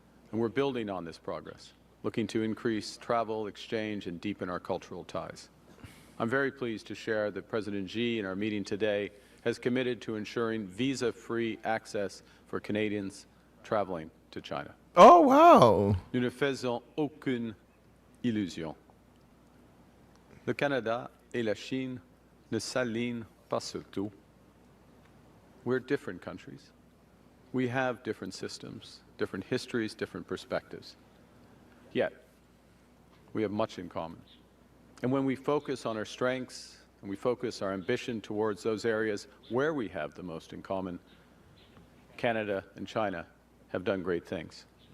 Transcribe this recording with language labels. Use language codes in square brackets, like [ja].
[en] And we're building on this progress, looking to increase travel, exchange, and deepen our cultural ties. I'm very pleased to share that President Xi, in our meeting today, has committed to ensuring visa-free access for Canadians traveling to China. Oh, wow. [fr] Nous ne faisons aucune illusion. Le Canada et la Chine ne s'alignent pas sur tout. [en] We're different countries. We have different systems, different histories, different perspectives. Yet, we have much in common. And when we focus on our strengths and we focus our ambition towards those areas where we have the most in common, Canada and China have done great things.